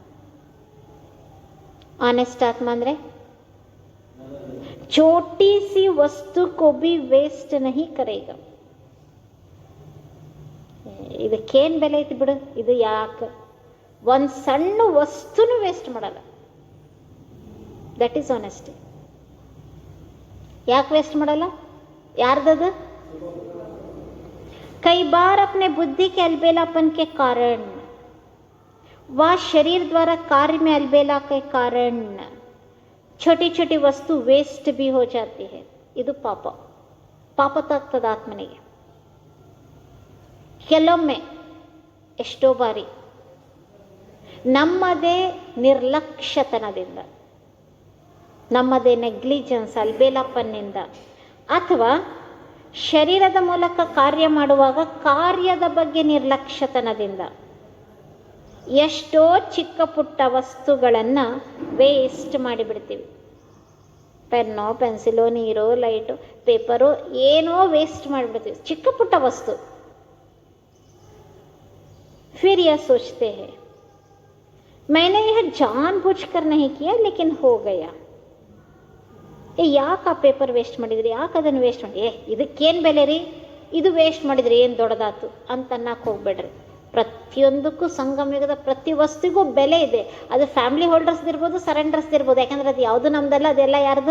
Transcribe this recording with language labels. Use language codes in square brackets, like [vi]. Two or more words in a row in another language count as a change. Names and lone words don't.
[kn] ಆನೆಸ್ಟ್ ಆತ್ಮ ಅಂದರೆ [hi] छोटी सी वस्तु को भी वेस्ट नहीं करेगा. [kn] ಇದಕ್ಕೇನು ಬೆಲೆ ಐತಿ ಬಿಡು, ಇದು ಯಾಕೆ ಒಂದು ಸಣ್ಣ ವಸ್ತುನೂ ವೇಸ್ಟ್ ಮಾಡಲ್ಲ. [en] that is honesty. [kn] ಯಾಕೆ ವೇಸ್ಟ್ ಮಾಡಲ್ಲ? ಯಾರ್ದದು? [hi] कई बार अपने बुद्धि के अलबेलापन के कारण व शरीर द्वारा कार्य में अलबेला के कारण छोटी छोटी वस्तु ವೇಸ್ಟ್ भी हो जाती है. [kn] ಇದು ಪಾಪ ತಾಗ್ತದ ಆತ್ಮನಿಗೆ. ಕೆಲವೊಮ್ಮೆ, ಎಷ್ಟೋ ಬಾರಿ ನಮ್ಮದೇ ನಿರ್ಲಕ್ಷ್ಯತನದಿಂದ, ನಮ್ಮದೇ ನೆಗ್ಲಿಜೆನ್ಸ್ ಅಲ್ಬೇಲಾಪನ್ನಿಂದ, ಅಥವಾ ಶರೀರದ ಮೂಲಕ ಕಾರ್ಯ ಮಾಡುವಾಗ ಕಾರ್ಯದ ಬಗ್ಗೆ ನಿರ್ಲಕ್ಷ್ಯತನದಿಂದ ಎಷ್ಟೋ ಚಿಕ್ಕ ಪುಟ್ಟ ವಸ್ತುಗಳನ್ನು ವೇಸ್ಟ್ ಮಾಡಿಬಿಡ್ತೀವಿ. ಪೆನ್ನೋ, ಪೆನ್ಸಿಲೋ, ನೀರೋ, ಲೈಟು, ಪೇಪರು, ಏನೋ ವೇಸ್ಟ್ ಮಾಡಿಬಿಡ್ತೀವಿ, ಚಿಕ್ಕ ಪುಟ್ಟ ವಸ್ತು. [hi] फिर यह सोचते हैं मैंने यह जानबूझकर नहीं किया लेकिन हो गया. [kn] ಯಾಕೆ ಆ ಪೇಪರ್ ವೇಸ್ಟ್ ಮಾಡಿದ್ರಿ, ಯಾಕೆ ಅದನ್ನು ವೇಸ್ಟ್ ಮಾಡಿ, ಇದಕ್ಕೇನು ಬೆಲೆ ರೀ, ಇದು ವೇಸ್ಟ್ ಮಾಡಿದ್ರಿ ಏನು ದೊಡ್ಡದಾತು ಅಂತ ಅನ್ನಕ್ಕೆ ಹೋಗ್ಬೇಡ್ರಿ. ಪ್ರತಿಯೊಂದಕ್ಕೂ ಸಂಗಮಯುಗದ ಪ್ರತಿ ವಸ್ತುಗೂ ಬೆಲೆ ಇದೆ. ಅದು [en] family holders [kn] ಇರ್ಬೋದು, ಸರೆಂಡರ್ಸ್ ಇರ್ಬೋದು. ಯಾಕಂದ್ರೆ ಅದು ಯಾವುದು ನಮ್ದಲ್ಲ, ಅದೆಲ್ಲ ಯಾರ್ದು?